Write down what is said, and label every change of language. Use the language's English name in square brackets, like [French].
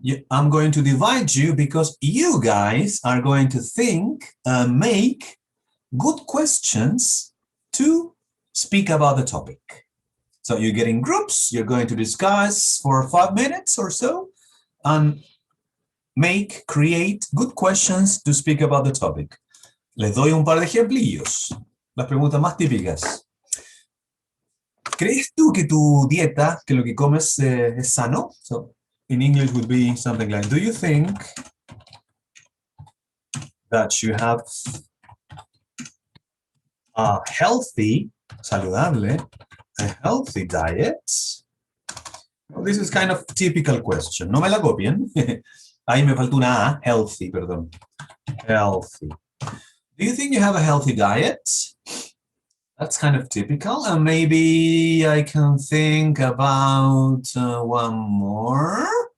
[English] I'm going to divide you because you guys are going to think and make good questions to speak about the topic. So you get in groups, you're going to discuss for 5 minutes or so and create good questions to speak about the topic. [Spanish] Les doy un par de ejemplillos, las preguntas más típicas. ¿Crees tú que tu dieta, que lo que comes es sano? [English] So in English would be something like, do you think that you have a healthy, saludable, a healthy diet? Well, this is kind of typical question. [Spanish] No me la copien. Ahí me faltó una A, healthy, perdón. [English] Healthy. Do you think you have a healthy diet? That's kind of typical. And maybe I can think about one more.